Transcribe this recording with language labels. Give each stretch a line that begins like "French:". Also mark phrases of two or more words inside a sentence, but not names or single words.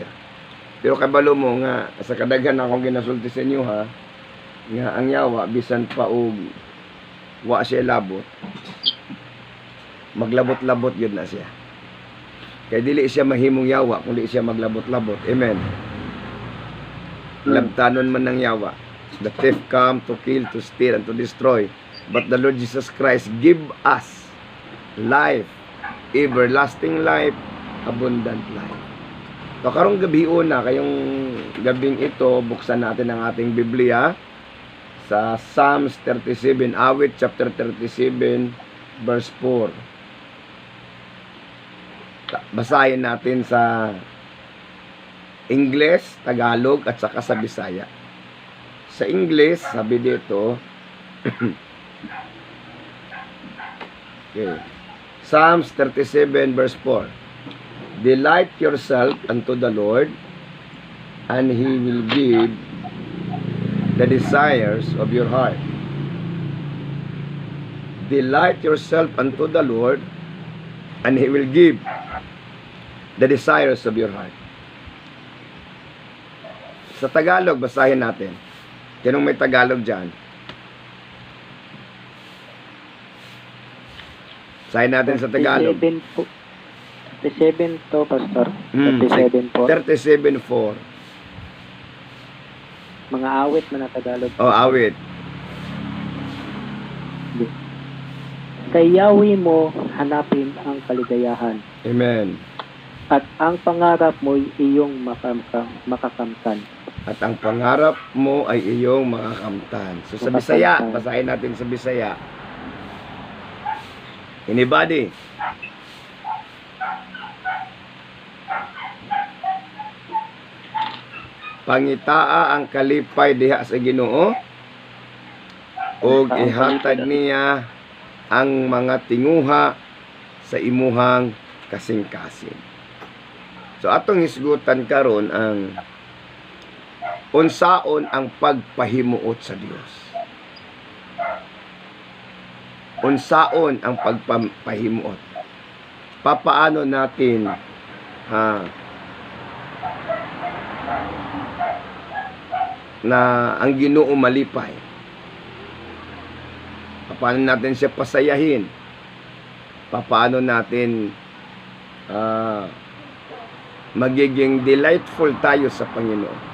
Cebuano: Pero kabalo mo nga sa kadaghan akong ginasulti sa inyo, ha, nga ang yawa bisan pa og wa siya labot, maglabot-labot yun na siya. Kaya dili siya mahimong yawa kung di siya maglabot-labot. Amen. Labtanon man ng yawa.
English: The thief come to kill, to steal, and to destroy. But the Lord Jesus Christ give us life, everlasting life, abundant life.
Cebuano: So karong gabi una,
Filipino: kayong gabing ito, buksan natin ang ating Biblia sa Psalms 37, awit chapter 37, verse 4. Basahin natin sa English, Tagalog, at saka sa Bisaya. Sa English, sabi dito, okay. Psalms 37
English: verse 4. Delight yourself unto the Lord, and He will give the desires of your heart. Delight yourself unto the Lord, and He will give the desires of your heart.
Filipino: Sa Tagalog, basahin natin. Kanong may Tagalog dyan? Basahin natin sa Tagalog. 37 to, Pastor. 37 po. 37:4.
Cebuano: Mga awit man na Tagalog. Oh, awit.
Filipino: Kay Yahweh mo hanapin ang kaligayahan, Amen. at ang pangarap mo iyong makakamtan. At ang pangarap mo ay iyong makakamtan. So sa Bisaya, basahin natin sa Bisaya.
English: Anybody?
Cebuano: Pangitaa ang kalipay diha sa Ginoo, ug ihatag niya ang mga tinguha sa imuhang kasing-kasing. So atong hisgutan karon ang unsaon ang pagpahimuot sa Dios. Unsaon ang pagpahimuot?
Filipino: Papaano natin na ang Ginoo malipay? Paano natin siya pasayahin? Paano natin magiging delightful tayo sa Panginoon?